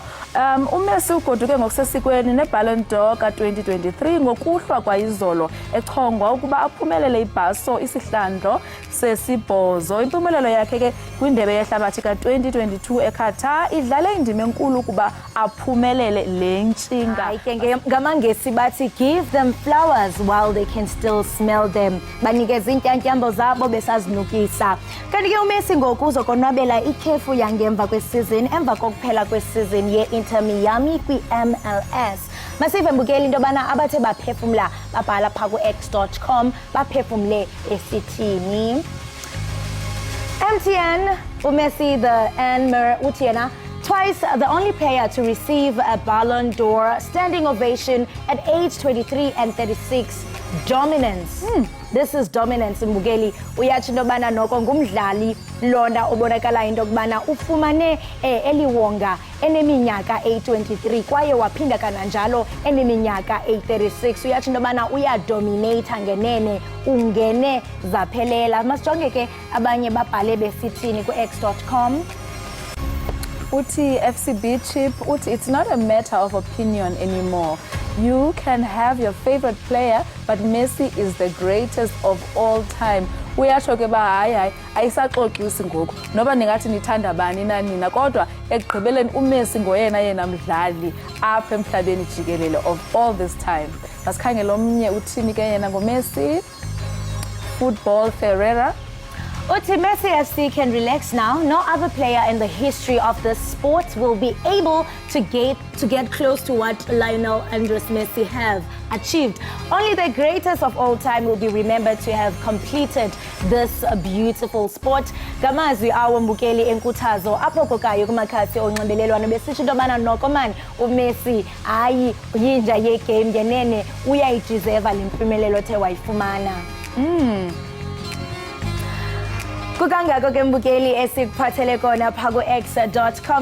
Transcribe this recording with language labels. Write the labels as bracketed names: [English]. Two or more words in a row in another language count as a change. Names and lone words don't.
[Xhosa] uMessi ugoduke ngokusesikweni neBallon d'Or ka-2023 ngokuhlwa kwayizolo echongwa ukuba aphumelele ibhaso isihlandlo sesibhozo. Impumelelo yakhe ke kwindebe yehlabathi ka-2022 eQatar idlale indima enkulu ukuba aphumelele le ntshinga. Hayi ke ngamangesi bathi [English] give them flowers while they can still smell them. [Xhosa] Banikeza intyantyambo zabo besazinukisa. Kanti ke uMessi ngoku uzokonwabela ikhefu yangemva kwesizini emva kokuphela kwesizini ye-Inter Miami kwi-MLS. Masive mbukeli into yobana abathe baphefumla babhala phaa ku-x.com baphefumle esithini. [English] MTN, [Xhosa] uMessi the Anmer uthi yena [English] twice the only player to receive a Ballon d'Or standing ovation at age 23 and 36. Dominance. This is dominance mbukeli. [Xhosa] Uyathi into yobana noko ngumdlali lona obonakala into yokubana ufumane eliwonga eneminyaka 23 kwaye waphinda kananjalo eneminyaka 36. Uyathi into yobana uyadominate ngenene, ungene zaphelela. Masijonge ke abanye babhale besithini ku-x.com. [English] Uti FCB chip, uti it's not a matter of opinion anymore. You can have your favorite player, but Messi is the greatest of all time. [Xhosa] Uyatsho ke ba hayi ayisaxoxisi ngoku noba ningathi nithanda bani na nina kodwa ekugqibeleni uMessi ngoyena yena mdlali apha emhlabeni jikelele [English] of all this time. [Xhosa] Masikhangele omnye uthini ke yena ngoMessi. Football Ferreira. [English] Uti Messi FC can relax now. No other player in the history of the sport will be able to get close to what Lionel Andres Messi have achieved. Only the greatest of all time will be remembered to have completed this beautiful sport. [Xhosa] Gamazwi awo mbukeli enkuthazo apho kokayo kumakhasi onxibelelwano besitsho into yobana noko mani uMessi hayi yinja yegame ngenene uyayideserva le mpumelelo othe wayifumana. Kukangako ke mbukeli esikuphathele kona phaa ku-x.com.